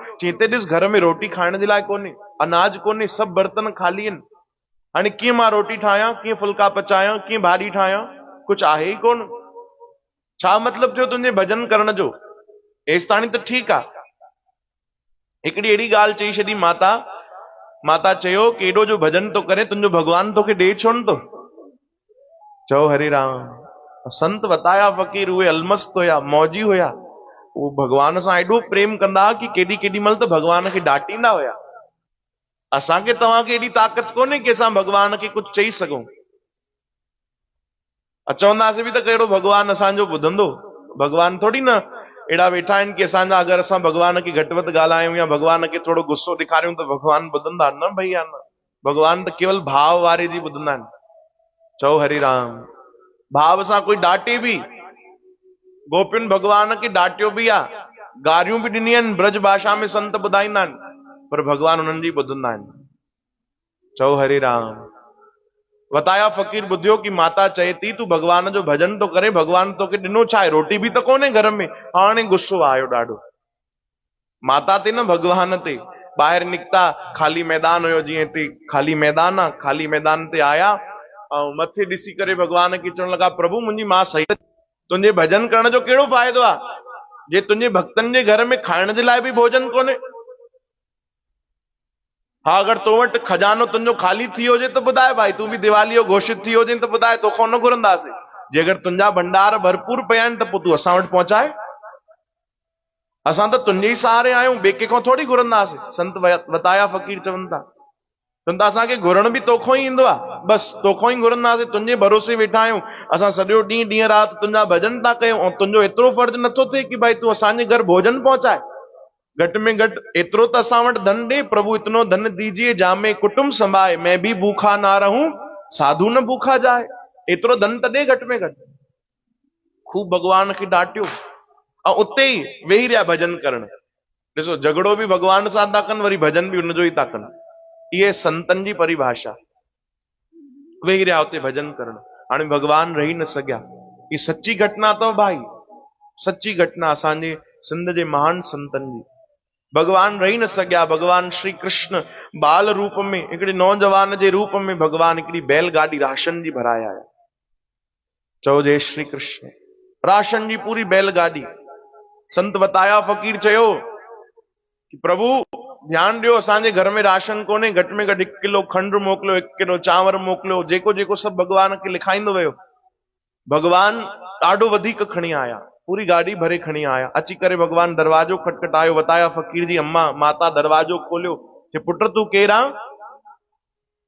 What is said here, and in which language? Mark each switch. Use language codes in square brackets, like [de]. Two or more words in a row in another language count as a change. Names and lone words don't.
[sd] चीते ॾिस घर में रोटी खाइण जे लाइ कोन्हे, अनाज कोन्हे, सभु बर्तन ख़ाली आहिनि, हाणे कीअं मां रोटी ठाहियां, कीअं फुल्का पचायां, कीअं भाॼी ठाहियां, कुछ आहे ई कोन। छा मतलब थियो तुंहिंजे भजन करण जो? एसि ताणी त ठीकु आहे। हिकिड़ी अहिड़ी ॻाल्हि चई छॾी माता, माता चयो कि एॾो जो भजन तो करे, तुंहिंजो भगवान तोखे ॾे छो न थो? चओ हरि राम। संत वताया फ़कीर उहे अलमस्त हुया, मौजी हुया, वो भगवान सां एॾो प्रेम कंदा कि केॾी केॾी महिल त भगवान खे डांटींदा हुया। असांखे तव्हांखे एॾी ताक़त कोन्हे कि असां भगवान खे कुछ चई सघूं। चवंदासीं बि त कहिड़ो भगवान असांजो ॿुधंदो? भगवान थोड़ी न अहिड़ा वेठा आहिनि कि असांजा अगरि असां भगवान खे घटि वधि ॻाल्हायूं या भगवान खे थोड़ो गुस्सो ॾेखारियूं त भगवान ॿुधंदा? न भईया न, भगवान त केवल भाव वारे जी ॿुधंदा आहिनि। चओ हरि राम। भाव सां कोई डांटे बि, गोपियुनि भगवान खे डांटियो बि आहे, गारियूं बि ॾिनियूं आहिनि, ब्रज भाषा में संत ॿुधाईंदा आहिनि, पर भगवान उन्हनि जी ॿुधंदा आहिनि। चओ हरि राम। वताया फ़कीर ॿुधियो कि माता चए थी तूं भगवान जो भजन तो करे, भगवान तोखे ॾिनो छा आहे? रोटी बि त कोन्हे घर में। हाणे गुस्सो आयो ॾाढो, माता ते न भगवान ते। ॿाहिरि निकिता, ख़ाली मैदान हुयो, जीअं हिते ख़ाली मैदान आहे, ख़ाली मैदान ते आया ऐं मथे ॾिसी करे भगवान खे चवण लॻा, प्रभु मुंहिंजी मां सही, तुंहिंजे भजन करण जो कहिड़ो फ़ाइदो आहे जे तुंहिंजे भक्तनि जे घर में खाइण जे लाइ बि भोजन कोन्हे? हाँ, अगर तो वटि खजानो तुंहिंजो ख़ाली थी हुजे त ॿुधाए भाई, तूं बि दिवाली जो घोषित थी हुजे त ॿुधाए, तोखां न घुरंदासीं। जे अगरि तुंहिंजा भंडार भरपूर पिया आहिनि त पोइ तूं असां वटि पहुचाए, असां त तुंहिंजे ई सहारे आहियूं, ॿिए कंहिंखां थोड़ी घुरंदासीं। संत वताया फ़कीर चवनि था, चवनि था असांखे घुरण बि तोखां ई ईंदो आहे, बस तोखां ई घुरंदासीं, तुंहिंजे भरोसे वेठा आहियूं, असां सॼो ॾींहुं ॾींहं राति तुंहिंजा भजन था कयूं, ऐं तुंहिंजो एतिरो फर्ज़ु नथो थिए कि भाई तूं असांजे घर भोजन पहुचाए? घटि में घटि एतिरो त असां वटि धन ॾे, [hi] प्रभु इतनो धन दीजिए जामे कुटुंब संभाए, मैं भी भूखा ना रहूं साधु न भूखा जाए। [sd] एतिरो धन त ॾे घटि में घटि। खूब भगवान खे डांटियो ऐं उते ई वेही रहिया भजन करण। ॾिसो, झगड़ो बि भगवान सां था कनि, वरी भजन बि उनजो ई था कनि। इहे संतनि जी परिभाषा। वेही रहिया उते भजन करण, हाणे भगवान रही न सघिया। ही सची घटना अथव भाई, सची घटना असांजे सिंध जे महान संतनि जी। भगवान रही न सघिया। भगवान श्री कृष्ण बाल रूप में, हिकिड़े नौजवान जे रूप में भगवान हिकिड़ी बैलगाॾी राशन जी भराए आया। चओ जय श्री कृष्ण। राशन जी पूरी बैलगाॾी। संत वताया फ़कीर चयो कि प्रभु ध्यानु ॾियो, असांजे घर में राशन कोन्हे, घटि में घटि 1 किलो खंड मोकिलियो, 1 किलो चांवर मोकिलियो, जेको जेको सभु भगवान खे लिखाईंदो वियो। भगवान ॾाढो वधीक खणी आया, पूरी गाॾी भरे खणी आया। अची करे भगवान दरवाजो खटखटायो। वताया फ़कीर जी अम्मा माता दरवाजो खोलियो, कि पुट तूं केरु आं?